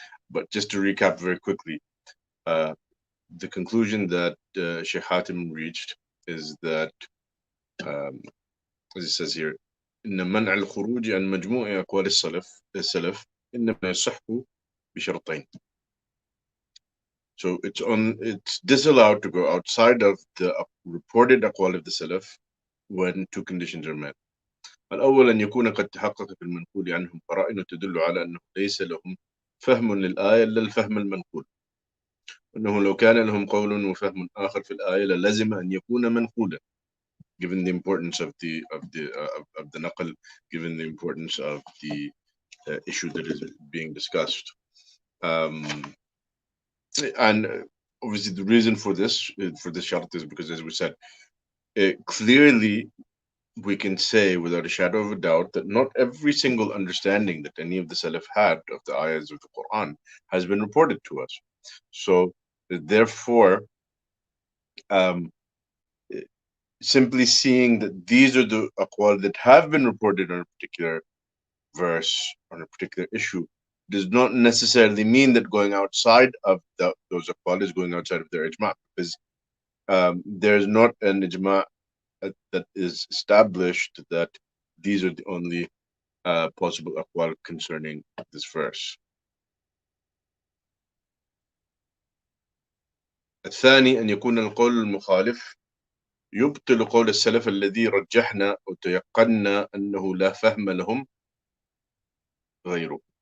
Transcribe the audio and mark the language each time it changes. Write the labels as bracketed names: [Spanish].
[English] But just to recap very quickly, the conclusion that Sheikh Hatim reached is that, as it says here, [Arabic] إن منع الخروج عن مجموع أقوال السلف إنما يصح بشرطين. [English] So it's disallowed to go outside of the reported أقوال of the Salaf when two conditions are met. [Arabic] الأول أن يكون قد تحقق في المنقول عنهم قرائن تدل على أنه ليس لهم فهم للآية إلا الفهم المنقول. أنه لو كان لهم قول وفهم آخر في الآية للزم أن يكون منقولا. [English] Given the importance of the naql, given the importance of the issue that is being discussed, and obviously the reason for this shart is because, as we said, clearly we can say without a shadow of a doubt that not every single understanding that any of the Salaf had of the ayahs of the Quran has been reported to us. So therefore, simply seeing that these are the aqwal that have been reported on a particular verse, on a particular issue, does not necessarily mean that going outside of those aqwal is going outside of their ijma, because there's not an ijma that is established that these are the only possible aqwal concerning this verse. [Arabic] الثاني أن يكون القول المخالف يبطل قول السلف الذي رجحنا وتيقنا أنه لا فهم لهم غيره.